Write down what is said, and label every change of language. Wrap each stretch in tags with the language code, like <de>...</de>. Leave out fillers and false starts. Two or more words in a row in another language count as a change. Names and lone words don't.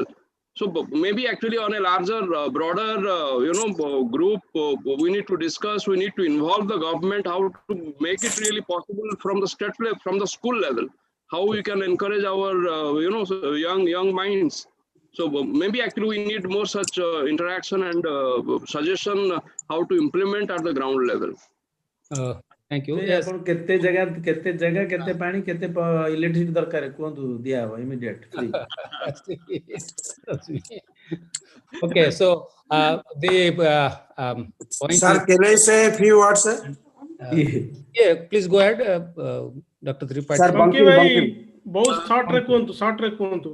<en>So maybe actually on a larger, broader, group, we need to discuss, we need to involve the government, how to make it really possible from the state level, from the school level, how we can encourage our, young minds. So maybe actually we need more such interaction and suggestion how to implement at the ground level. Thank you. So, Yes.</en> <or>ଆପଣ କେତେ ଜାଗା କେତେ ପାଣି କେତେ ଇଲେକ୍ଟ୍ରିସିଟି ଦରକାର କୁହନ୍ତୁ ଦିଆ ହବ</or> <en>immediate free. That's me. Okay, so the point Sir, is, can I say a few words, sir? yeah, please go ahead, Dr. Tripathi. Sir, Banki Bankim, bhai Bankim.</en> <or>ବହୁତ short ରେ କୁହନ୍ତୁ</or>